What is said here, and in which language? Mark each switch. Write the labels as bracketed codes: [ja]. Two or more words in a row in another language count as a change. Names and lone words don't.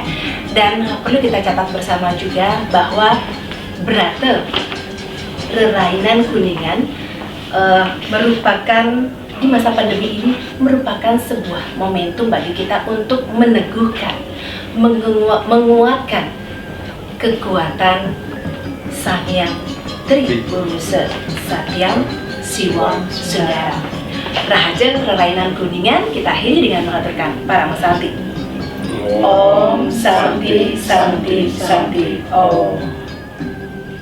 [id] Dan perlu kita catat bersama juga bahwa Brate Rerainan Kuningan merupakan di masa pandemi ini merupakan sebuah momentum bagi kita untuk meneguhkan, menguatkan kekuatan Sang Hyang Tribhuwasa Satyam Siwa Sundara. Rahaja Rerainan Kuningan kita akhiri dengan mengaturkan para Masanti. [sa] Om Santi Santi Santi Om.